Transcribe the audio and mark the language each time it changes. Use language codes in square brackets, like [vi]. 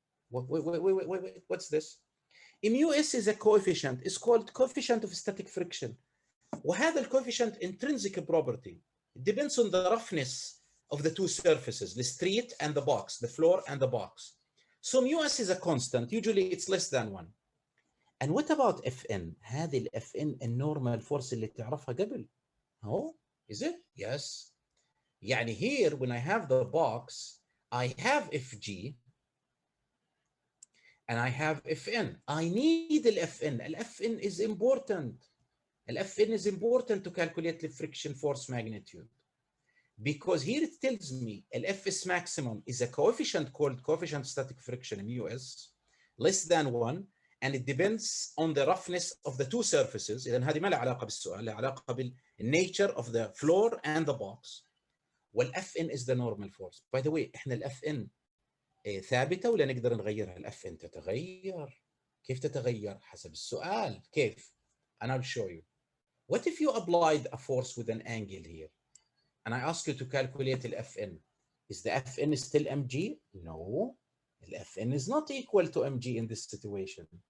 [en] Wait, what's this? µs is a coefficient. It's called coefficient of static friction. [ar] وهذا [en] الcoefficient intrinsic property. It depends on the roughness of the 2 surfaces, the street and the box, the floor and the box. So µs is a constant. Usually it's less than 1. And what about Fn? [ar] هذه ال Fn النورمال [en] force [ar] اللي تعرفها قبل. [en] Oh, is it? Yes. [ar] يعني [en] here, when I have the box, I have Fg and I have Fn. I need the Fn. The Fn is important. The Fn is important to calculate the friction force magnitude. Because here it tells me the Fs maximum is a coefficient called coefficient of static friction, µs. less than 1 and it depends on the roughness of the two surfaces. [ar] إذا هذه ما لها علاقة بالسؤال، لها علاقة بال [en] nature of the floor and the box. والFN is the normal force. By the way [ar] احنا الFN ثابتة ولا نقدر نغيرها؟ الFN تتغير. كيف تتغير؟ حسب السؤال. كيف؟ [en] and I'll show you. What if you applied a force with an angle here and I ask you to calculate the Fn? Is the Fn still mg? No, the Fn is not equal to mg in this situation.